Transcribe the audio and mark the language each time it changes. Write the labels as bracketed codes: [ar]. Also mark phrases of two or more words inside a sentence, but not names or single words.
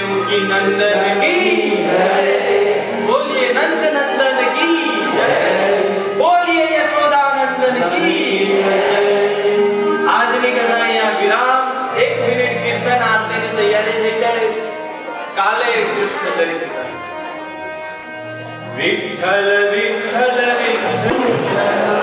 [hi] देवकी नंदन की जय, बोलिए नंद नंदन की जय, बोलिए यशोदा नंदन की जय। [gu] આજની કથા અહીંયા વિરામ, 1 મિનિટ કીર્તન આરતીની તૈયારી થઈ જાય, કાલે કૃષ્ણ ચરિત્ર. વિઠ્ઠલ વિઠ્ઠલ વિઠ્ઠલ